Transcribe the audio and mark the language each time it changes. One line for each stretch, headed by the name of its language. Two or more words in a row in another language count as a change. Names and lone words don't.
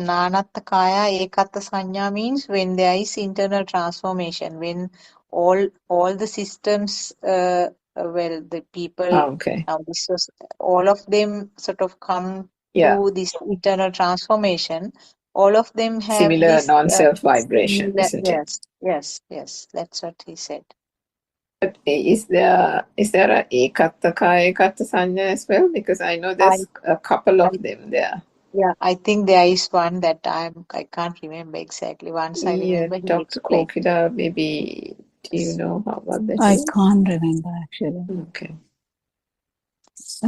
Pali: Nanatta Kaya Ekatta Sanya
English: means when there is internal transformation, when all the systems well, the people, Okay. now this was, all of them sort of come Yeah. to this internal transformation. All of them have Similar this non-self vibration, similar, isn't it? yes, that's what he said. But is there a
Pali: ekatta kaya ekatta sanya
English: as well? Because I know I, there's a couple I of them there. yeah, I think there is one that I can't remember exactly. Once I Yeah, remember he Dr. explained. Kokida, maybe do you know what that I is? can't remember actually. Okay. I